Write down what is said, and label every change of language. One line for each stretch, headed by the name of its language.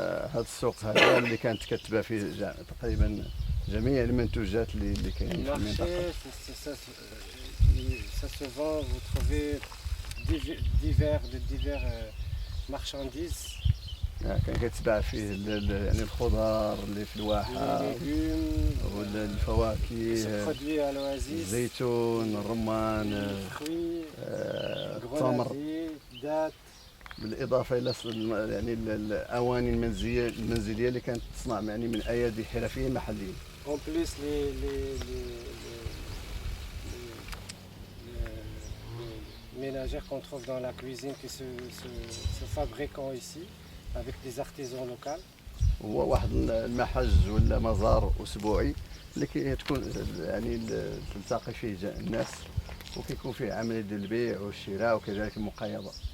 Arabic: هذا السوق هذا اللي كانت كتباع فيه تقريبا جميع المنتوجات اللي كاينين في المنطقه.
French: Le marché, ça se vend, vous trouvez divers marchandises.
Arabic: كان كتباع فيه يعني الخضار اللي في الواحه ولا الفواكه،
French: produits à l'oasis,
Arabic: الزيتون، الرمان، التمر،
French: dattes.
Arabic: بالاضافه الى يعني الاواني المنزليه اللي كانت تصنع يعني من ايادي حرفيين محليين.
French: En plus, les ménagères qu'on trouve dans la cuisine qui se fabriquent ici avec des artisans locaux.
Arabic: هو واحد المحج ولا مزار اسبوعي اللي كتكون يعني تلتقي فيه الناس وكيكون فيه عمليه ديال البيع والشراء وكذلك المقايضه.